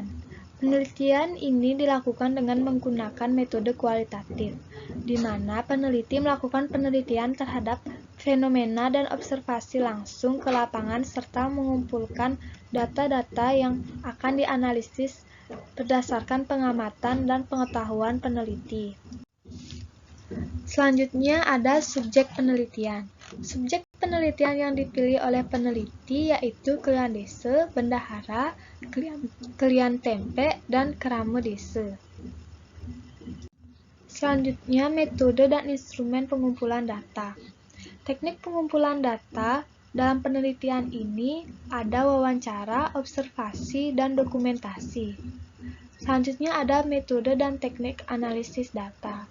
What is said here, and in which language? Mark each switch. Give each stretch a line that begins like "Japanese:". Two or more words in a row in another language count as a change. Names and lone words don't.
Indonesian: Penelitian ini dilakukan dengan menggunakan metode kualitatif, di mana peneliti melakukan penelitian terhadap fenomena dan observasi langsung ke lapangan serta mengumpulkan data-data yang akan dianalisis berdasarkan pengamatan dan pengetahuan peneliti. Selanjutnya ada subjek penelitian. Subjek penelitian yang dipilih oleh peneliti yaitu kelian desa, bendahara, kelian tempe, dan kerama desa. Selanjutnya metode dan instrumen pengumpulan data. Teknik pengumpulan data dalam penelitian ini ada wawancara, observasi, dan dokumentasi. Selanjutnya ada metode dan teknik analisis data.